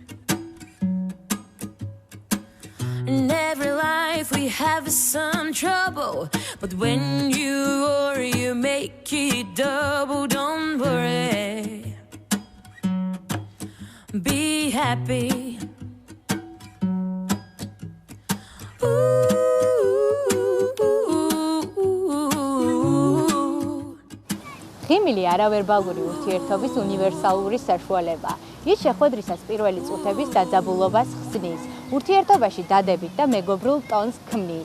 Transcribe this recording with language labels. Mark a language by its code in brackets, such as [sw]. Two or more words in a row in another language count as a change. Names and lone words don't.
[en] In every life we have some trouble, but when you worry, you make it double. Don't worry. Be happy. [ka] ღიმილი არავერბალური ურთიერთობის უნივერსალური საშუალებაა. ის შეხვედრისას პირველი წუთების დაძაბულობას ხსნის, ურთიერთობაში დადებით და მეგობრულ ტონს ქმნის.